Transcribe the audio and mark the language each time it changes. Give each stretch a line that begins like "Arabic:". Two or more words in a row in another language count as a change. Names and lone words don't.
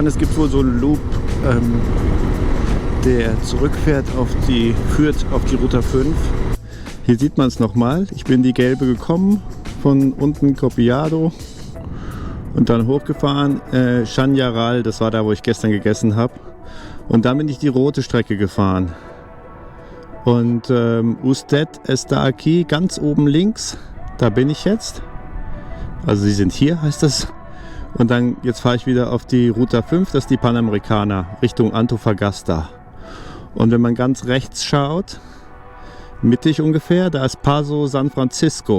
German: Es gibt wohl so einen Loop, der zurückfährt führt auf die Route 5. Hier sieht man es nochmal. Ich bin die gelbe gekommen, von unten Copiado und dann hochgefahren. Chañaral, das war da, wo ich gestern gegessen habe. Und dann bin ich die rote Strecke gefahren.
Spanish: Und Usted está aquí,
German: ganz oben links, da bin ich jetzt. Also sie sind hier, heißt das. Und dann, jetzt fahre ich wieder auf die Ruta 5, das ist die Panamericana, Richtung Antofagasta. Und wenn man ganz rechts schaut, mittig ungefähr, da ist Paso San Francisco.